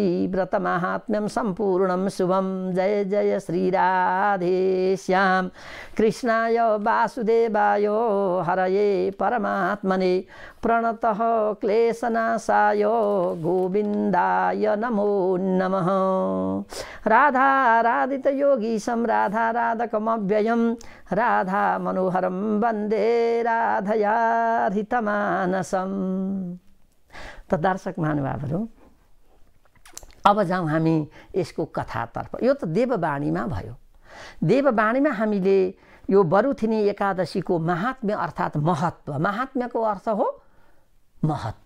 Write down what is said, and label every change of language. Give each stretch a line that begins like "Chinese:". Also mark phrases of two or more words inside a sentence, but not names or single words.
Sanskrit: व्रतमाहात्म्यं सम्पूर्णं शुभं जय जय श्रीराधेश्याम कृष्णाय वासुदेवाय हरये परमात्मने प्रणतः क्लेशनाशाय गोविन्दाय नमो नमः राधा राधित योगीशं राधा राधकमव्ययं राधा मनोहरं वन्दे राधयाधितमानसम्।
Nepali: त दर्शक महानुभावहरू अब जाउँ हामी यसको कथातर्फ। यो त देववाणीमा भयो। देववाणीमा हामीले यो बरुथिनी एकादशीको महात्म्य अर्थात् महत्त्व, महात्म्यको अर्थ हो महत्त्व।